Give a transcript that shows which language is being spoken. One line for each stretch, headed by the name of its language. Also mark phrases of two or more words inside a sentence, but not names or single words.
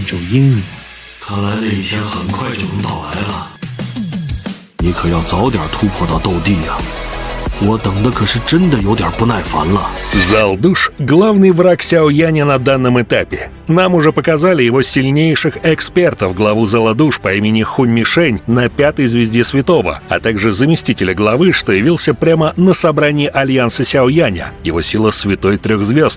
Chinese: 种阴影。看来那一天很快就能到来了。你可要早点突破到斗帝啊！我等的可是真的有点不耐烦了。
Russian: Зал душ – главный враг Сяо Яня на данном этапе. Нам уже показали его сильнейших экспертов, главу Зала душ по имени Хунь Мишень на 5-й звезде Святого, а также заместителя главы, что явился прямо на собрании Альянса Сяо Яня, его сила Святой 3 звезд.